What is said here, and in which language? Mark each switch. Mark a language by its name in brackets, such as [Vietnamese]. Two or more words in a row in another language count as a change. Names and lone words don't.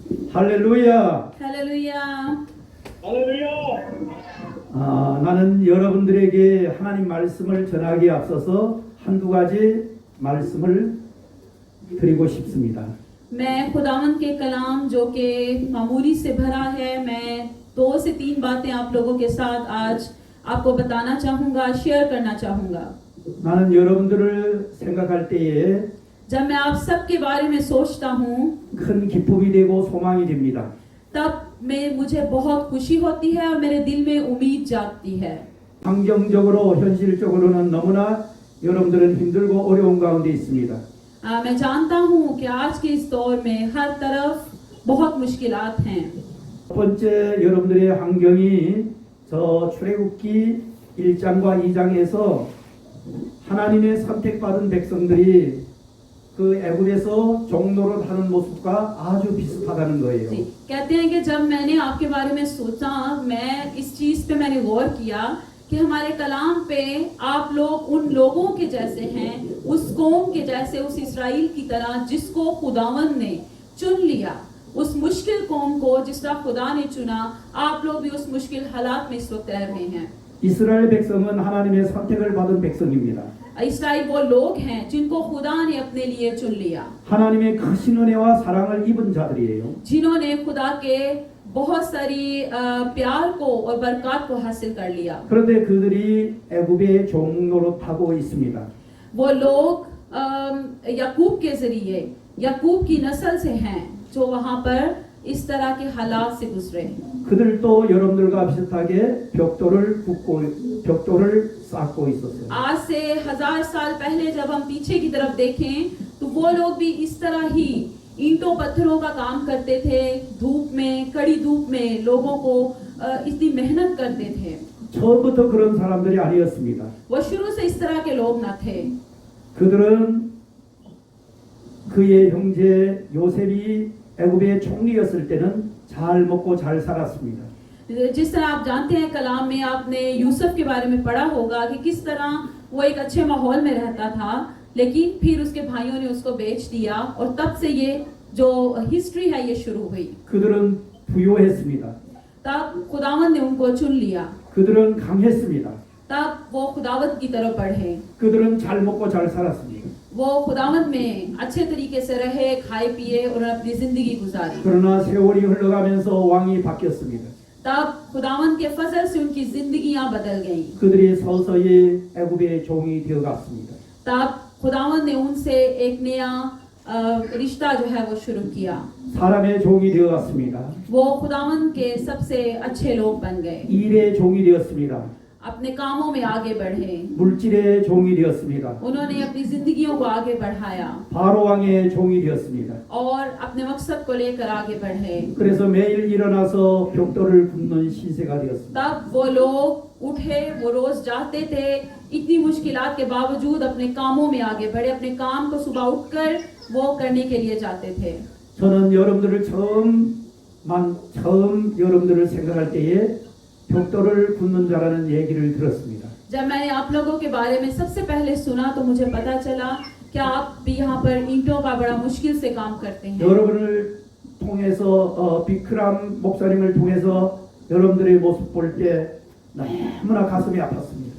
[Korean] 할렐루야. 할렐루야. 나는 여러분들에게 하나님 말씀을 전하기에 앞서서 한두 가지 말씀을 드리고 싶습니다. [Urdu] میں خداوند کے کلام جو کہ معمولی سے بھرا ہے، میں 2 سے 3 باتیں آپ لوگوں کے ساتھ آج آپ کو بتانا چاہوں گا، شیئر کرنا چاہوں گا. [Korean] 나는 여러분들을 생각할 때에 [Urdu] جب میں آپ سب کے بارے میں سوچتا ہوں [Korean] 큰 기쁨이 되고 소망이 됩니다. [Urdu] تب مجھے بہت خوشی ہوتی ہے اور میرے دل میں امید جاگتی ہے. [Korean] 환경적으로 현실적으로는 너무나 여러분들은 힘들고 어려운 가운데 있습니다. [Urdu] میں جانتا ہوں کہ آج کے اس دور میں ہر طرف بہت مشکلات ہیں. [Korean] 첫 번째 여러분들의 환경이 저 출애굽기 1장과 2장에서 하나님의 선택받은 백성들이 그 애굽에서 종노릇 하는 모습과 아주 비슷하다는 거예요. [Urdu] کہتے ہیں کہ جب میں نے آپ کے بارے میں سوچا، میں اس چیز پہ میں نے غور کیا کہ ہمارے کلام پہ آپ لوگ ان لوگوں کے جیسے ہیں، اس قوم کے جیسے، اس اسرائیل کی طرح جس کو خداوند نے چن لیا، اس مشکل قوم کو جس طرح خدا نے چنا، آپ لوگ بھی اس مشکل حالات میں اس وقت رہ رہے ہیں. [Korean] 이스라엘 백성은 하나님의 선택을 받은 백성입니다. [Urdu] اسرائیل وہ لوگ ہیں جن کو خدا نے اپنے لیے چن لیا, [Korean] 하나님의 크신 은혜와 사랑을 입은 자들이에요. [Urdu] جنہوں نے خدا کے بہت ساری پیار کو اور برکت کو حاصل کر لیا. [Korean] 그런데 그들이 애굽의 종노릇하고 있습니다. [Urdu] وہ لوگ یعقوب کے ذریعے، یعقوب کی نسل سے ہیں، جو وہاں پر اس طرح کے حالات سے گزرے. [Korean] 그들도 여러분들과 비슷하게 벽돌을 쌓고 있었어요. [Urdu] آج سے 1000 سال پہلے جب ہم پیچھے کی طرف دیکھیں تو وہ لوگ بھی اس طرح ہی اینٹوں پتھروں کا کام کرتے تھے، دھوپ میں، کڑی دھوپ میں لوگوں کو اتنی محنت کرتے تھے. [Korean] 처음부터 그런 사람들이 아니었습니다. [Urdu] وہ شروع سے اس طرح کے لوگ نہ تھے. [Korean] 그들은 그의 형제 요셉이 애굽의 총리였을 때는 잘 먹고 잘 살았습니다. [Urdu] جس طرح آپ جانتے ہیں، کلام میں آپ نے یوسف کے بارے میں پڑھا ہوگا کہ کس طرح وہ ایک اچھے ماحول میں رہتا تھا، لیکن پھر اس کے بھائیوں نے اس کو بیچ دیا اور تب سے یہ جو ہسٹری ہے یہ شروع ہوئی. [Korean] 그들은 부요했습니다. [Urdu] تب خداوند نے ان کو چن لیا, [Korean] 그들은 강했습니다. [Urdu] تب وہ خداوند کی طرف بڑھے, [Korean] 그들은 잘 먹고 잘 살았습니다. [Urdu] وہ خداوند میں اچھے طریقے سے رہے، کھائے پیے اور اپنی زندگی گزاری. [Korean] 그러나 세월이 흘러가면서 왕이 바뀌었습니다. [Urdu] تب خداوند کے فضل سے ان کی زندگیاں بدل گئیں. [Korean] 그들이 서서히 애굽의 종이 되어갔습니다. [Urdu] تب خداوند نے ان سے ایک نیا رشتہ جو ہے وہ شروع کیا. [Korean] 사람의 종이 되어갔습니다. [Urdu] وہ خداوند کے سب سے اچھے لوگ بن گئے, [Korean] 일의 종이 되었습니다. [Urdu] اپنے کاموں میں آگے بڑھے, [Korean] 물질의 종이 되었습니다. [Urdu] انہوں نے اپنی زندگیوں کو آگے بڑھایا [Korean] 바로 왕의 종이 되었습니다. [Urdu] اور اپنے مقصد کو لے کر آگے بڑھے. [Korean] 그래서 매일 일어나서 벽돌을 굽는 신세가 되었습니다. [Urdu] تب وہ لوگ اٹھے، وہ روز جاتے تھے، اتنی مشکلات کے باوجود اپنے کاموں میں آگے بڑھے، اپنے کام کو صبح اٹھ کر وہ کرنے کے لیے جاتے تھے. [Korean] 저는 여러분들을 처음 여러분들을 생각할 때에 벽돌을 굽는 자라는 얘기를 들었습니다. [Urdu] جب میں نے آپ لوگوں کے بارے میں سب سے پہلے سنا تو مجھے پتا چلا کہ آپ بھی یہاں پر اینٹوں کا بڑا مشکل سے کام کرتے ہیں. [Korean] 여러분을 통해서 비크람 목사님을 통해서 여러분들의 모습 볼 때 너무나 가슴이 아팠습니다.